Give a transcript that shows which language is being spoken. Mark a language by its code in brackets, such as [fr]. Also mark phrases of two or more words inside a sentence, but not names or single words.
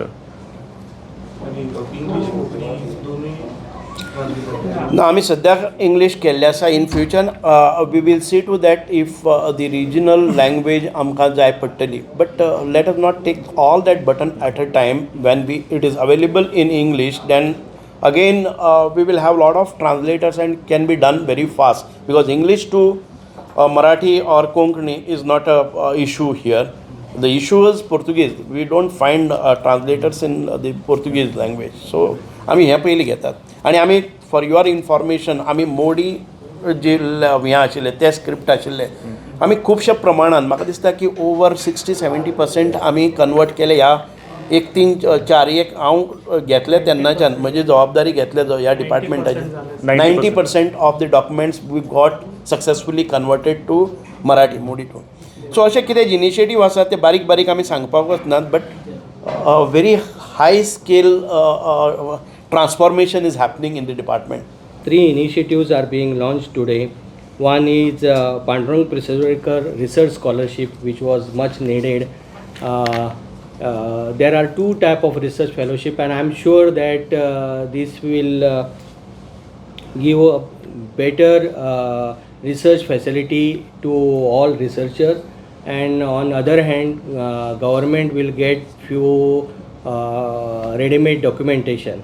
[kok] इंग्लीश कोंकणी दोनूय ना, आमी सद्याक इंग्लीश केल्ले आसा. [en] In future we will see to that if the regional language [kok] आमकां जाय पडटली. [en] But let us not take all that button at a time. When it is available in English, then again we will have a lot of translators and can be done very fast, because English to Marathi or Konkani is not a issue here. The issue is Portuguese. We don't find translators in the Portuguese language. [kok] So आमी हे पयलीं घेतात. आनी आमी [en] for your information [kok] आमी मोडी जे हें आशिल्ले ते स्क्रिप्ट आशिल्ले आमी खुबशे प्रमाणान, म्हाका दिसता की ओवर 60-70% आमी कन्वर्ट केले. ह्या 1-3-4 हांव घेतले तेन्नाच्यान म्हजी जबाबदारी घेतले ह्या डिपार्टमेंटाची. [en] 90% of the documents we got successfully converted to Marathi Modi too. [kok] सो अशें कितें इनिशिएटीव आसा ते बारीक बारीक आमी सांगपाक वचनात, [en] But very high scale transformation is happening in the department. 3 initiatives are being launched today. One is Pandurang Prasarkar Research Scholarship, which was much needed. There are 2 types of research fellowship, and I am sure that this will give a better research facility to all researchers, and on other hand government will get few ready-made documentation.